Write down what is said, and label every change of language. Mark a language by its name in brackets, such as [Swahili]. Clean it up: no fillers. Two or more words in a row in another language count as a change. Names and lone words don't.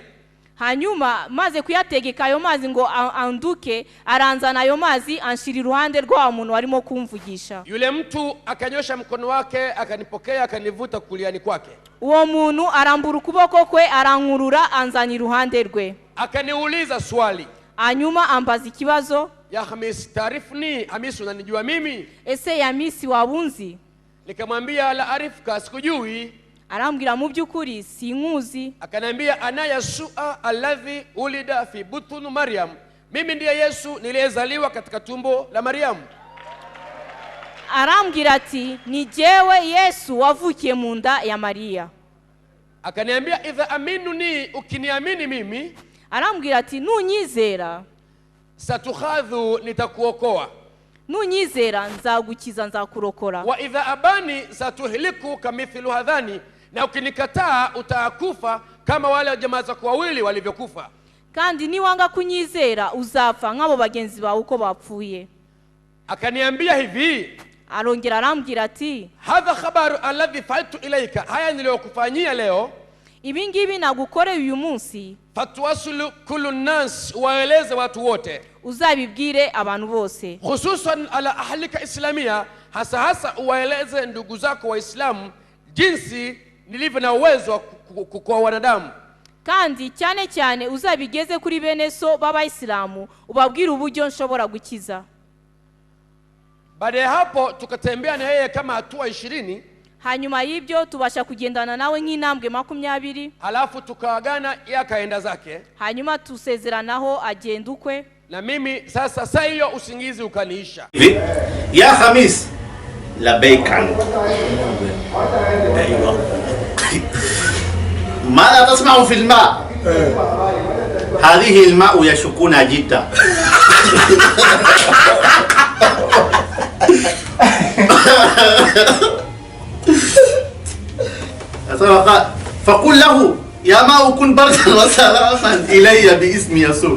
[Kinyarwanda] Hanyuma maze kuyategeka ayo mazi ngo anduke, aranzana ayo mazi anshira iruhande rwa muntu warimo kumvugisha. [Swahili] Yule mtu akanyosha mkono wake akanipokea akanivuta kuliani kwake. [Kinyarwanda] Uwo muntu arambura ukuboko kwe arankurura anzana iruhande rwe. [Swahili] Akaniuliza swali. [Kinyarwanda] Hanyuma ambaza ikibazo. [Arabic] يا خميس تعرفني, [Swahili] Hamis unanijua mimi? [Kinyarwanda] Ese Hamisi wabunzi? [Swahili] Nikamwambia [Arabic] لا أعرفك, [Swahili] sikujui. [Kinyarwanda] Arambwira mu byukuri sinkuzi. [Swahili] Akaniambia [Arabic] أنا يسوع الذي ولد في بطن مريم, [Swahili] mimi ndiye Yesu niliyezaliwa katika tumbo la Maryam. [Kinyarwanda] Arambwira ati ni jewe Yesu wavukiye mu nda ya Maria. [Swahili] Akaniambia [Arabic] إذا آمنني, [Swahili] ukiniamini mimi. [Kinyarwanda] Arambwira ati nunyizera [Swahili] satukhadhu, nitakuokoa. [Kinyarwanda] Nunyizera nzagukiza nzakurokora. [Arabic] وإذا أباني ستهلك كمثل هذان, [Swahili] na ukinikataa utakufa kama wale jamaa zako wawili walivyokufa. [Kinyarwanda] Kandi niwanga kunyizera uzapfa nk'abo bagenzi bawe uko bapfuye. [Swahili] Akaniambia hivi. [Kinyarwanda] Arongera arambwira ati [Arabic] هذا خبر الذي فعلت إليك, [Swahili] haya niliyokufanyia leo, [Kinyarwanda] ibi ngibi nagukoreye uyu munsi, [Arabic] فتوصل كل ناس, [Swahili] waeleze watu wote, [Kinyarwanda] uzabibwire abantu bose, [Arabic] خصوصا على أهلك الإسلامية, [Swahili] hasa uwaeleze ndugu zako waislamu jinsi nilivyo na uwezo kwa wanadamu. [Kinyarwanda] Kandi cyane cyane uzabigeze kuri bene so b'abayisilamu ubabwira uburyo nshobora gukiza. [Swahili] Baada ya hapo tukatembea na yeye kama hatua 20. [Kinyarwanda] Hanyuma y'ibyo tubasha kugendana nawe nk'intambwe 20. [Swahili] Halafu tukaagana, yakaenda zake. [Kinyarwanda] Hanyuma tusezeranaho agenda ukwe. [Swahili] Na mimi sasa hiyo usingizi ukaniisha. [Arabic] يا خميس لبيك ماذا تصنع في الماء؟ هذه الماء يشكون جدا. فقل له يا ماء كن بردا وسلاما إلي باسم يسوع.